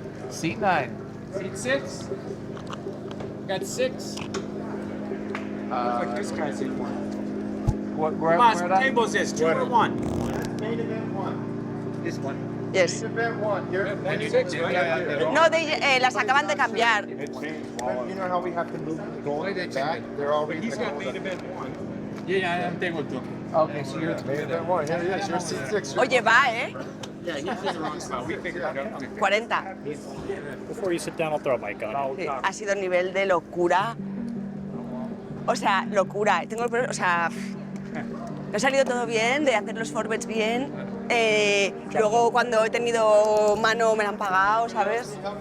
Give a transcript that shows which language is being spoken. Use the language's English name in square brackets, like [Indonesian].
[English] Seat 9. Seat 6. Got 6. Looks like this guy's in 1. Where tables is 2 or 1? Main event 1. This one. Yes. Event 1. You're And 6, right? [Spanish] No, las acaban de cambiar. [English] You know how we have to move the goal back? They're already. He's got main event 1. Yeah, I'm table 2. Okay, so you're Main event 1. Here he is. You're seat 6. [Spanish] Oye, va, ¿eh? [English] Yeah, he's in the wrong spot. We figured it out. 40. Before you sit down, I'll throw a mic on. [Spanish] Sí, ha sido nivel de locura. O sea, locura. O sea, me ha salido todo bien, de hacer los forbets bien. Luego, cuando he tenido mano, me la han pagado, ¿sabes?